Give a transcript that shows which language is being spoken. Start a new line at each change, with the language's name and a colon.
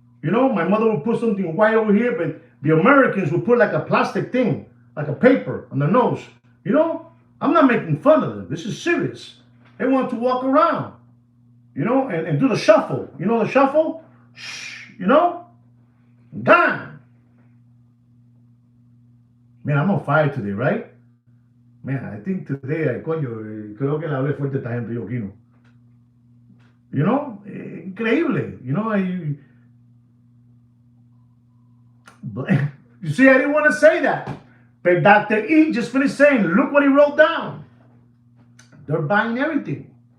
English: You know, my mother would put something white over here, but the Americans would put like a plastic thing, like a paper on their nose. You know, I'm not making fun of them. This is serious. They want to walk around, you know, and do the shuffle. You know the shuffle? Shh, you know? Gone. Man, I'm on fire today, right? Man, I think today,
Spanish: coño, creo que le hablé fuerte a esta gente, yo, Kino.
English: You know, increíble. You know, you see, I didn't want to say that. But Dr. E just finished saying, look what he wrote down. They're buying everything.